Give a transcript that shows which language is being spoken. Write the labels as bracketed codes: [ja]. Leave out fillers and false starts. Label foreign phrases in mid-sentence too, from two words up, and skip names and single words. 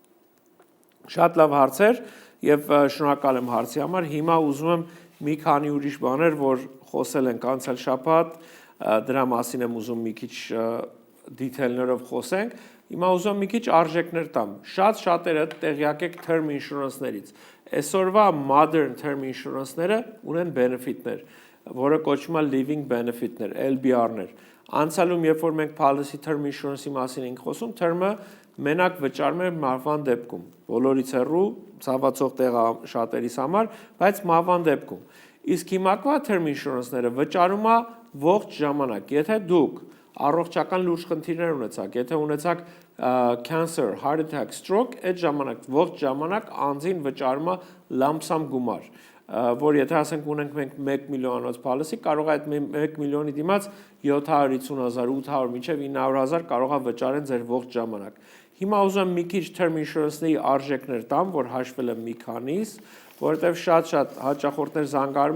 [hy] Շատ լավ հարցեր եւ շնորհակալ եմ հարցի համար։ Հիմա ուզում եմ մի քանի ուրիշ բաներ, որ խոսել ենք անցյալ շաբաթ, դրա մասին եմ ուզում մի քիչ դիթեյլներով խոսենք։ Հիմա ուզում մի քիչ արժեքներ տամ։ Շատ շատերը տեղյակ եք [en] term insurance-ներից։ [hy] Այսօրվա [en] modern term insurance-ները [hy] ունեն benefit-ներ, որը կոչվում է [en] living benefit-ներ, [hy] LBR-ներ։ Անցյալում, երբ որ մենք [en] policy term insurance-ի [hy] մասին ենք խոսում, term-ը մենակ վճարում է մահվան դեպքում։ Բոլորից հեռու ցավացող տեղը շատերիս համար, բայց մահվան դեպքում։ Իսկ հիմակվա [en] term insurance-ները [hy] վճարում է ողջ ժամանակ։ Եթե դուք առողջական լուրջ խնդիրներ ունեցաք, եթե ունեցաք [en] cancer, heart attack, stroke, [hy] այդ ժամանակ ողջ ժամանակ անձին վճարում է [en] lump sum [hy] գումար, որ եթե ասենք ունենք մենք 1 միլիոնոց policy, կարող է այդ 1 միլիոնի դիմաց 750,000, 800 մինչև 900,000 կարող է վճարեն ձեր ողջ ժամանակ։ Հիմա ուզում եմ մի քիչ [en] term insurance-ների [hy] արժեքներ տամ, որ հաշվել եմ մի քանիս, որովհետև շատ հաճախորդներ զանգարում